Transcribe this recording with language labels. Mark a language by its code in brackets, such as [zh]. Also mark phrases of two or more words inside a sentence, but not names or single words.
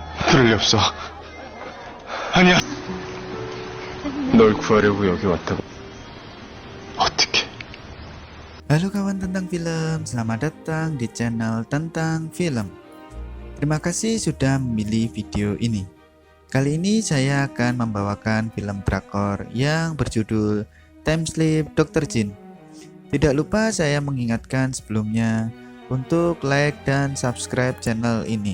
[ko] 그럴 리 없어. 아니야. 널 구하려고 여기 왔다고. 어떻게? [id] Halo kawan tentang film, selamat datang di channel tentang film. Terima kasih sudah memilih video ini. Kali ini saya akan membawakan film drakor yang berjudul Time Sleep Dr. Jin. Tidak lupa saya mengingatkan sebelumnya untuk like dan subscribe channel ini.